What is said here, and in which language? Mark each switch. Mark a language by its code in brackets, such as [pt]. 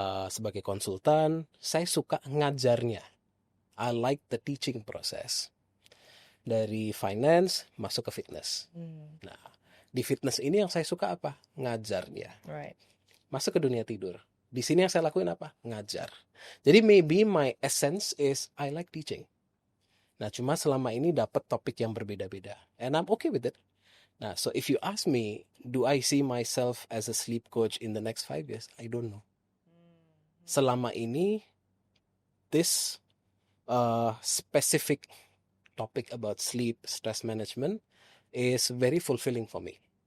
[id] Sebagai konsultan, saya suka ngajarnya. [en] I like the teaching process. [id] Dari finance masuk ke fitness. Nah, di fitness ini yang saya suka apa? Ngajarnya. [en] Right. [id] Masuk ke dunia tidur. Di sini yang saya lakuin apa? Ngajar. Jadi [en] maybe my essence is I like teaching. [id] Nah, cuma selama ini dapat topik yang berbeda-beda. [en] And I'm okay with it. Nah, so if you ask me, do I see myself as a sleep coach in the next 5 years? I don't know. [id] Selama ini, [en] this specific topic about sleep, stress management is very fulfilling for me.